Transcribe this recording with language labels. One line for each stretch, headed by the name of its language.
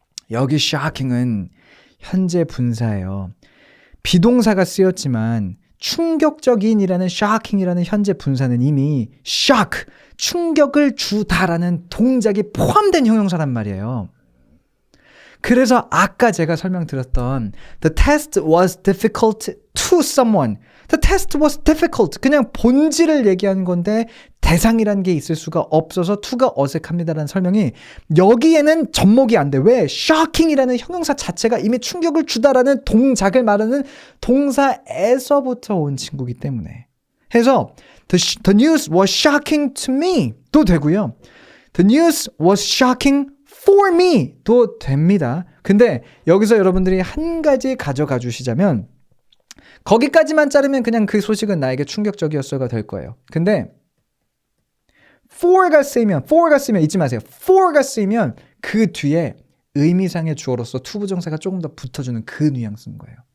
Korean: 여기 shocking은 현재 분사예요. 비동사가 쓰였지만 충격적인이라는 shocking이라는 현재 분사는 이미 shock, 충격을 주다라는 동작이 포함된 형용사란 말이에요. 그래서 아까 제가 설명드렸던
English: The test was difficult to someone. The test was difficult.
Korean: 그냥 본질을 얘기한 건데 대상이라는 게 있을 수가 없어서 to가 어색합니다라는 설명이 여기에는 접목이 안 돼. 왜? shocking이라는 형용사 자체가 이미 충격을 주다라는 동작을 말하는 동사에서부터 온 친구이기 때문에.
English: 해서 The news was shocking to me
Korean: 도 되고요.
English: The news was shocking for me
Korean: 도 됩니다. 근데 여기서 여러분들이 한 가지 가져가 주시자면 거기까지만 자르면 그냥 그 소식은 나에게 충격적이었어가 될 거예요. 근데 for가 쓰이면 잊지 마세요. for가 쓰이면 그 뒤에 의미상의 주어로서 투부정사가 조금 더 붙어주는 그 뉘앙스인 거예요.